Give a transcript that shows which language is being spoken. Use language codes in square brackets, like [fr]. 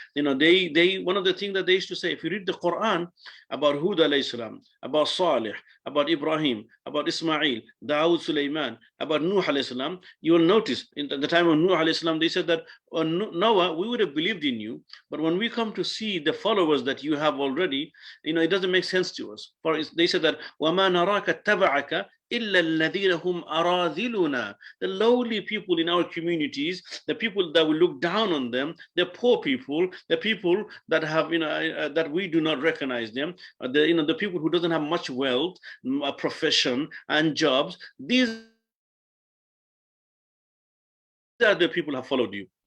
[en] They one of the things that they used to say, if you read the Quran about Hud alayhi salam, about Salih, about Ibrahim, about Ismail, Dawood, Sulaiman, about Nuh alayhi salam, you will notice in the time of Nuh alayhi salam, they said that, Noah, we would have believed in you, but when we come to see the followers that you have already, it doesn't make sense to us. For they said that, [ar] وَمَا نَرَاكَ اتَّبَعَكَ إِلَّا الَّذِينَ هُمْ أَرَاذِلُنَا. [en] The lowly people in our communities, the people that will look down on them, the poor people, the people that have, that we do not recognize them, the people who doesn't have much wealth, a profession and jobs, these are the people who have followed you.